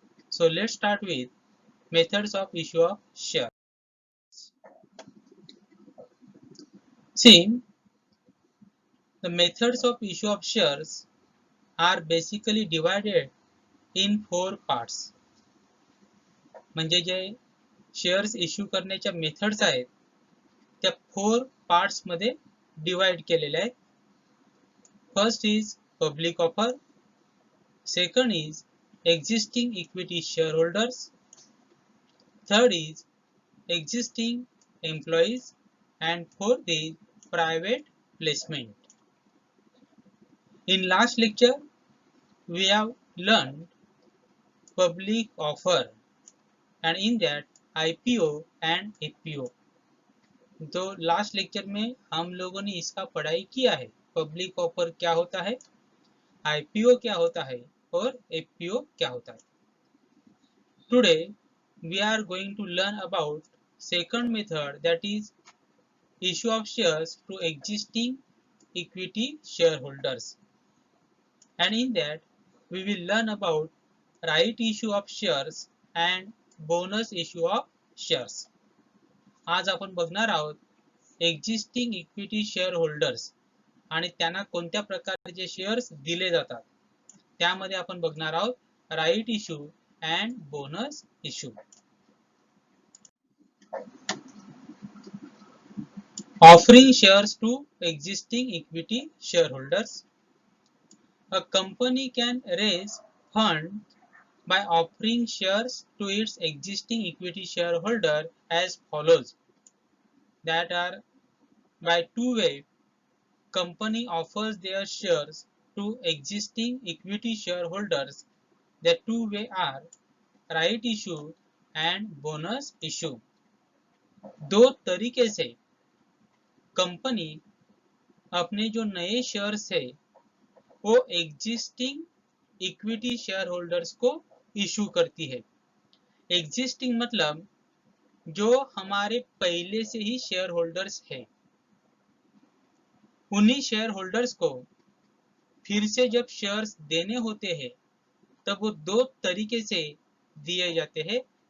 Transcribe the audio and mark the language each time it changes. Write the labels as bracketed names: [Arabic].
[English] So let's start with methods of issue of shares. See, the methods of issue of shares are basically divided in four parts. [Marathi] म्हणजे जे shares issue करण्याच्या methods आहेत त्या four parts मध्ये divide केलेल्या आहेत. [English] First is public offer, second is existing equity shareholders, third is existing employees, and fourth is private placement. In last lecture we have learned public offer and in that IPO and FPO. [Hindi] तो last lecture में हम लोगों ने इसका पढ़ाई किया है. Public offer क्या होता है, IPO क्या होता है और FPO क्या होता है. [English] Today we are going to learn about second method, that is issue of shares to existing equity shareholders, and in that we will learn about right issue of shares and bonus issue of shares. [Marathi] आज आपण बघणार आहोत existing equity share holders आणि त्यांना कोणत्या प्रकारचे shares दिले जातात, त्यामध्ये आपण बघणार आहोत right issue and bonus issue. [English] Offering shares to existing equity shareholders. A company can raise funds by offering shares to its existing equity shareholder as follows. That are by two ways. Company offers their shares to existing equity shareholders. The two ways are right issue and bonus issue. [Hindi] दो तरीके से company अपने जो नए shares है वो existing equity share holders को issue करती है. एग्जिस्टिंग मतलब जो हमारे पहले से ही शेयर होल्डर्स है, उन्हीं शेयर होल्डर्स को फिर से जब शेयर्स देने होते हैं तब वो दो तरीके से दिए जाते हैं.